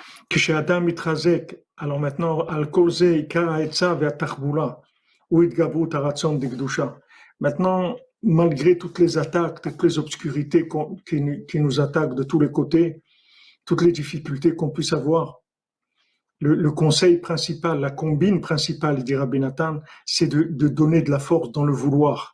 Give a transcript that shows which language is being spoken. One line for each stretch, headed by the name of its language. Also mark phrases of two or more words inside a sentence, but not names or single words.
Hebrew: כשאדם מתחזק,
French: alors maintenant,
Hebrew: על כל זה עיקר העצה והתחבולה, הוא התגברות הרצון דקדושה.
French: Maintenant, malgré toutes les attaques, toutes les obscurités qui nous attaquent de tous les côtés, toutes les difficultés qu'on puisse avoir, le conseil principal, la combine principale, dit Rabbi Nathan, c'est de donner de la force dans le vouloir.